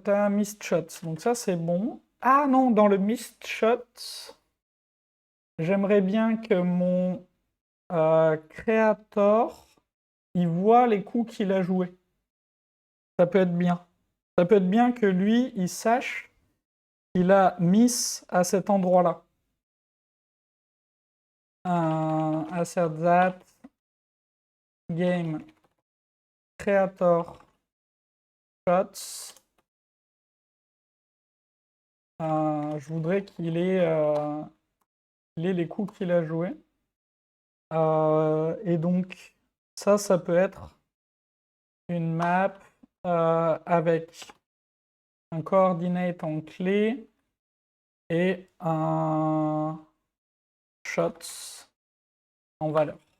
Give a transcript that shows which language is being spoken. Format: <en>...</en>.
<fr>Mist shot. Donc ça, c'est bon. Ah non, dans le mist shot, j'aimerais bien que mon créateur, il voit les coups qu'il a joués. Ça peut être bien. Ça peut être bien que lui, il sache qu'il a miss à cet endroit-là.</fr> <en>Assert that game creator shots.</en> <fr>Je voudrais qu'il ait les coups qu'il a joués. Et donc, ça peut être une map avec un coordinate en clé et un shots en valeur.</fr>